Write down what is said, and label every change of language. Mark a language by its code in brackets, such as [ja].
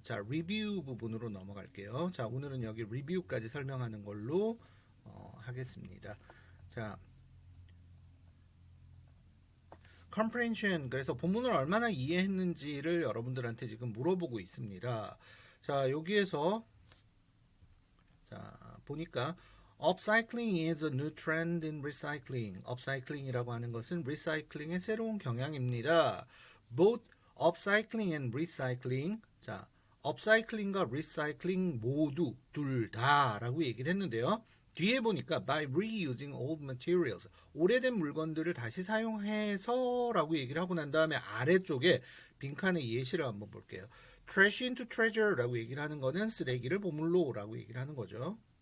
[ko] 자, 리뷰 부분으로 넘어갈게요. 자, 오늘은 여기 리뷰까지 설명하는 걸로 하겠습니다. 자, comprehension, 그래서 본문을 얼마나 이해했는지를 여러분들한테 지금 물어보고 있습니다. 자, 여기에서 자, 보니까 [en] upcycling is a new trend in recycling. [ko] upcycling이라고 하는 것은 리사이클링의 새로운 경향입니다. [en] both upcycling and recycling. [ko] 자, upcycling과 recycling 모두 둘 다라고 얘기를 했는데요. 뒤에 보니까 [en] by reusing old materials, [ko] 오래된 물건들을 다시 사용해서라고 얘기를 하고 난 다음에 아래쪽에 빈칸의 예시를 한번 볼게요. [en] trash into treasure [ko] 라고 얘기를 하는 거는 쓰레기를 보물로라고 얘기를 하는 거죠.